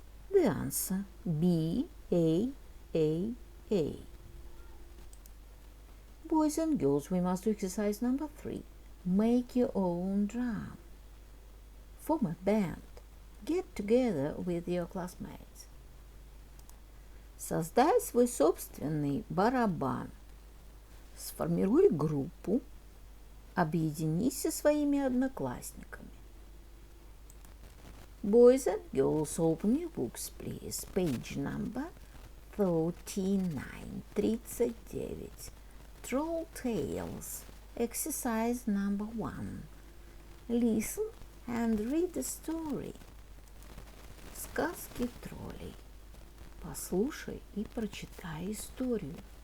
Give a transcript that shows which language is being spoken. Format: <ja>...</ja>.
<en>The answer B, A, A, A. Boys and girls, we must do exercise number 3. Make your own drum. Form a band. Get together with your classmates.</en> <ru>Создай свой собственный барабан. Сформируй группу. Объединись со своими одноклассниками.</ru> <en>Boys and girls, open your books, please. Page number 39. 39. Troll Tales. Exercise number 1. Listen and read the story.</en> <ru>Сказки троллей. Послушай и прочитай историю.</ru>